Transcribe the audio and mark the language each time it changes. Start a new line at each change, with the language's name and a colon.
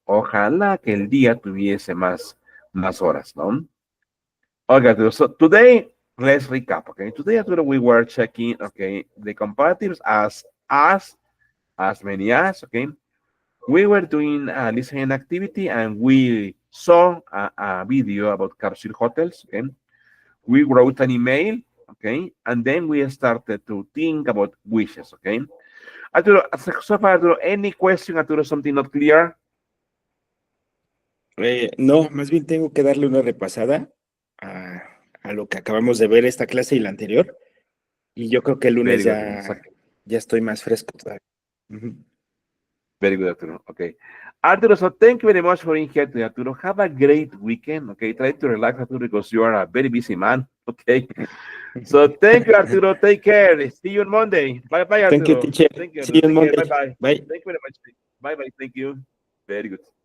Spanish: Ojalá que el día tuviese más horas, ¿no?
English: Okay, Arturo, so today let's recap. Okay, today, Arturo, we were checking, okay, the comparatives as many as, okay. We were doing a listening activity and we saw a video about capsule hotels. Okay, we wrote an email. Okay, and then we started to think about wishes. Okay, Arturo, so far, Arturo, any question, Arturo, something not clear?
Spanish: No, más bien tengo que darle una repasada a lo que acabamos de ver esta clase y la anterior. Y yo creo que el lunes
English: Very good, Arturo.
Spanish: ya estoy más fresco todavía. Ujú.
English: Very good, Arturo. Okay. Arturo, so thank you very much for being here today, Arturo. Have a great weekend. Okay. Try to relax, Arturo, because you are a very busy man. Okay. So thank you, Arturo. Take care. See you on Monday. Bye bye, Arturo. Thank you, teacher. Thank you, See you Arturo. on Take care. Monday. Bye bye. Bye. Thank you very much. Bye bye. Thank you. Very good.